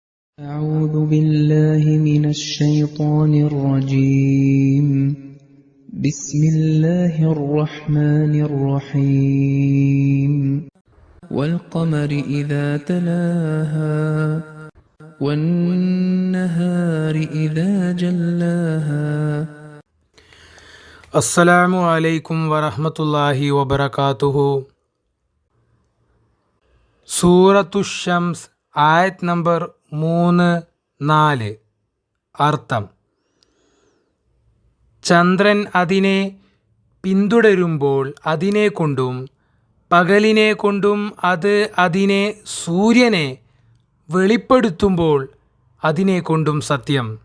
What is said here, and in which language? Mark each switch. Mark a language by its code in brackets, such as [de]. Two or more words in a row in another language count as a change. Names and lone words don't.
[ar] أعوذ بالله من الشيطان الرجيم. بسم الله الرحمن الرحيم. والقمر إذا تلاها والنهار إذا جلاها. السلام عليكم ورحمة الله وبركاته. [ml] സൂറത്തുശംസ് ആയത് നമ്പർ 3-4. അർത്ഥം: ചന്ദ്രൻ അതിനെ പിന്തുടരുമ്പോൾ അതിനെക്കൊണ്ടും പകലിനെ കൊണ്ടും അത് അതിനെ സൂര്യനെ വെളിപ്പെടുത്തുമ്പോൾ അതിനെക്കൊണ്ടും സത്യം.